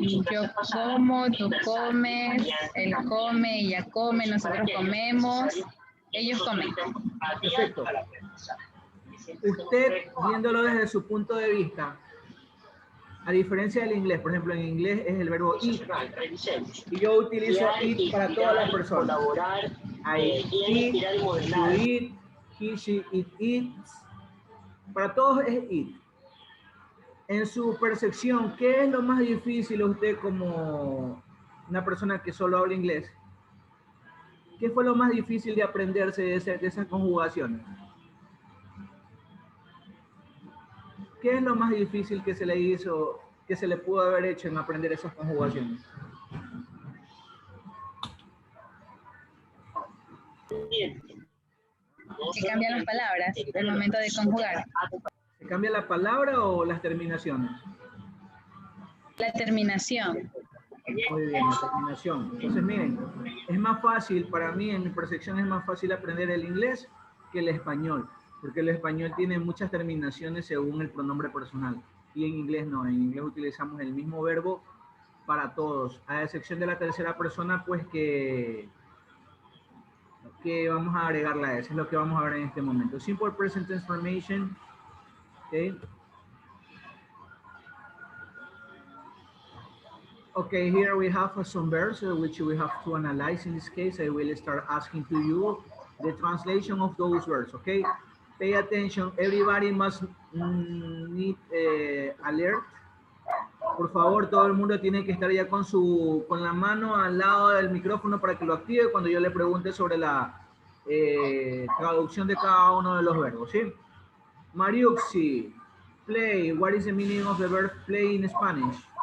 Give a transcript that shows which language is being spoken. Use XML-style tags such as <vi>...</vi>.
<es>Yo como, tú comes, él come, ella come, nosotros comemos, ellos comen. Perfecto. Usted, viéndolo desde su punto de vista, a diferencia del inglés, por ejemplo, en inglés es el verbo eat. Y yo utilizo eat para todas las personas.</es> <en>I eat, you eat, he, she, it eats.</en> <es>Para todos es eat. En su percepción, ¿qué es lo más difícil a usted como una persona que solo habla inglés? ¿Qué fue lo más difícil de aprenderse de esas conjugaciones? ¿Qué es lo más difícil que se le hizo, que se le pudo haber hecho en aprender esas conjugaciones? Que cambian las palabras al momento de conjugar. ¿Se cambia la palabra o las terminaciones? La terminación. Muy bien, la terminación. Entonces, miren, es más fácil, para mí, en mi percepción, es más fácil aprender el inglés que el español, porque el español tiene muchas terminaciones según el pronombre personal, y en inglés no, en inglés utilizamos el mismo verbo para todos, a excepción de la tercera persona, pues que vamos a agregar la S, es lo que vamos a ver en este momento.</es> <en>Simple present tense formation, okay. Okay, here we have some verbs which we have to analyze. In this case, I will start asking to you the translation of those verbs, okay? Pay attention, everybody must need alert.</en> <es>Por favor, todo el mundo tiene que estar ya con la mano al lado del micrófono para que lo active cuando yo le pregunte sobre la traducción de cada uno de los verbos, ¿sí?</es> <en>Mariuxi, play, what is the meaning of the verb play in Spanish?</en>